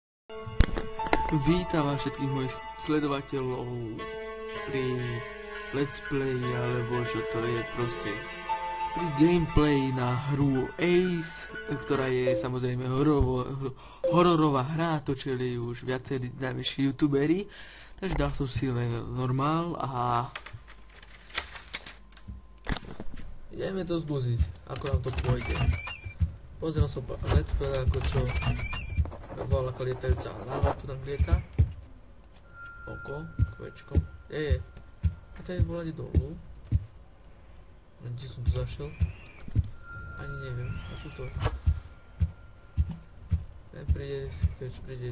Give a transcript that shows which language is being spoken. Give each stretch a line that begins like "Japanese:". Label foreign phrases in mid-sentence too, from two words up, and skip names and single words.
Slovak: Vítam vás všetkých mojich sledovateľov pri
English: let's play,
Slovak: alebo čo to je proste, pri gameplay na hru Ace, ktorá je samozrejme hororová hra, točili už viacerí najväčší youtuberi, takže dal som si normál a ideme to zbuziť, ako nám to pôjde. Pozrel som
English: let's play,
Slovak: ako čo bola ako lietajúca hlava, tu tam lieta. Oko, kvečko. A to je volať dolu. Kde som tu zašiel? Ani neviem. A čo to? Príde.